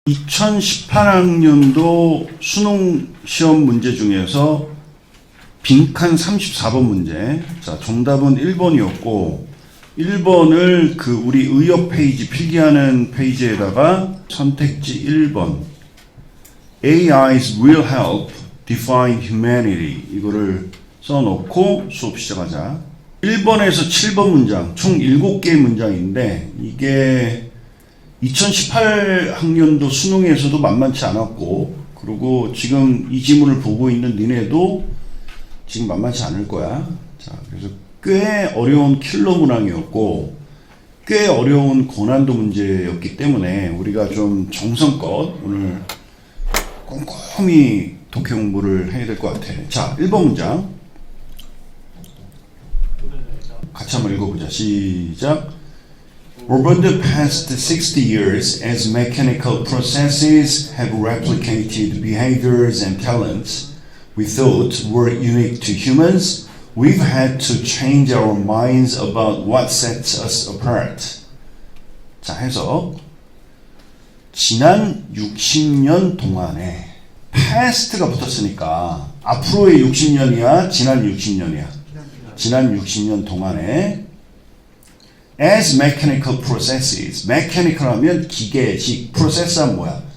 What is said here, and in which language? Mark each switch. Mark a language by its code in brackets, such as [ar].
[ko] 2018학년도 수능 시험 문제 중에서 빈칸 34번 문제. 자, 정답은 1번이었고, 1번을 그 우리 의역 페이지 필기하는 페이지에다가 선택지 1번. [en] AI's will help define humanity. [ko] 이거를 써놓고 수업 시작하자. 1번에서 7번 문장, 총 7개의 문장인데, 이게 2018학년도 수능에서도 만만치 않았고, 그리고 지금 이 지문을 보고 있는 니네도 지금 만만치 않을 거야. 자, 그래서 꽤 어려운 킬러 문항이었고, 꽤 어려운 고난도 문제였기 때문에 우리가 좀 정성껏 오늘 꼼꼼히 독해 공부를 해야 될 것 같아. 자, 1번 문장. 같이 한번 읽어보자. 시작. [en] Over the past 60 years, as mechanical processes have replicated behaviors and talents we thought were unique to humans, we've had to change our minds about what sets us apart. [ko] 자, 해서 지난 60년 동안에 past가 붙었으니까 앞으로의 60년이야, 지난 60년이야. 지난 60년 동안에 [en] as mechanical processes, [ko] mechanical 하면 기계식, process 하면 뭐야?